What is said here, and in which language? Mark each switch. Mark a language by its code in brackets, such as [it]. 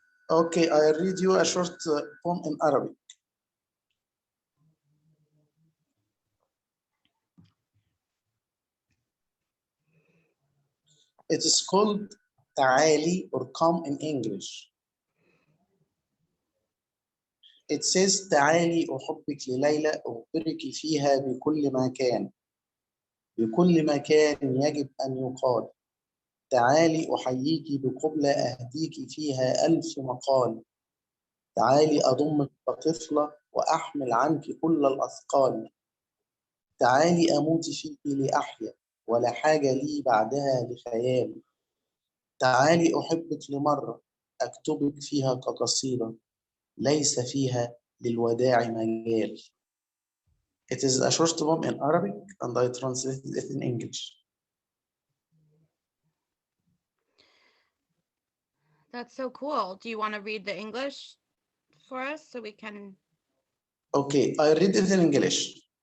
[en] Okay, I read you a short poem in Arabic. It is called تعالي or come in English. It says [ar] تعالي أحبك لليلى أخبرك فيها بكل ما كان. بكل ما كان يجب أن يقال. تعالي أحييك بقبلة أهديك فيها ألف مقال. تعالي أضمك كطفلة وأحمل عنك كل الأثقال. تعالي أموت فيك لأحيا ولا حاجة لي بعدها لخيال. تعالي أحبك لمرة أكتبك فيها كقصيدة ليس فيها للوداع مجال. [en] It is a short poem in Arabic and I translated it in English. That's so cool. Do you want to read the English for us so we can? Okay, I read it in English.